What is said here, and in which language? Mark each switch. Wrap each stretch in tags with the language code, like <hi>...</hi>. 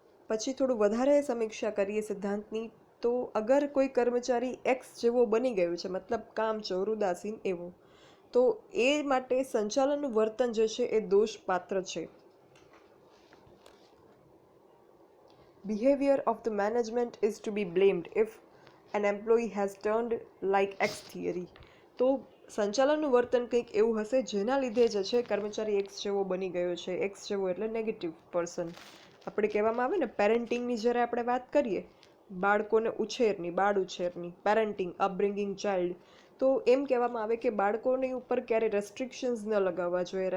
<gu>પછી થોડું વધારે સમીક્ષા કરીએ સિદ્ધાંતની, તો અગર કોઈ કર્મચારી એક્સ જેવો બની ગયો છે, મતલબ કામચોર, ઉદાસીન એવો, તો એ માટે સંચાલનનું વર્તન જે છે એ દોષપાત્ર છે.</gu> <en>Behavior of the management is to be blamed if an employee has turned like X theory.</en> <gu>તો સંચાલનનું વર્તન કંઈક એવું હશે જેના લીધે જે છે કર્મચારી એક્સ જેવો બની ગયો છે. એક્સ જેવો એટલે નેગેટિવ પર્સન. આપણે કહેવામાં આવે ને પેરેન્ટિંગની જ્યારે આપણે વાત કરીએ, બાળકોને ઉછેરની, બાળ ઉછેરની, પેરેન્ટિંગ, અપબ્રિંગિંગ ચાઇલ્ડ, તો એમ કહેવામાં આવે કે બાળકોની ઉપર ક્યારે રેસ્ટ્રિક્શન્સ ન લગાવવા જોઈએ.</gu>